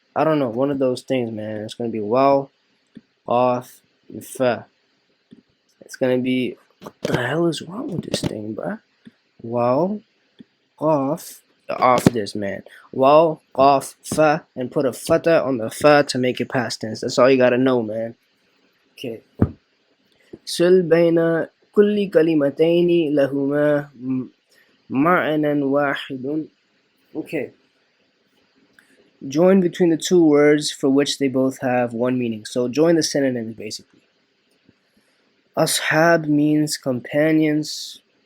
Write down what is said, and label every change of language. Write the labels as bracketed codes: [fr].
[en] I don't know, one of those things, man. It's gonna be waw, qaf, and fa. It's gonna be, what the hell is wrong with this thing, bruh? Waw, qaf, off this, man. Waw, qaf, fa, and put a fata on the fa to make it past tense. That's all you gotta know, man. Okay. [ar] سل بين كل كلمتين لهما معنى واحد. [en] Okay. Join between the two words for which they both have one meaning. So join the synonyms basically. Ashab means companions.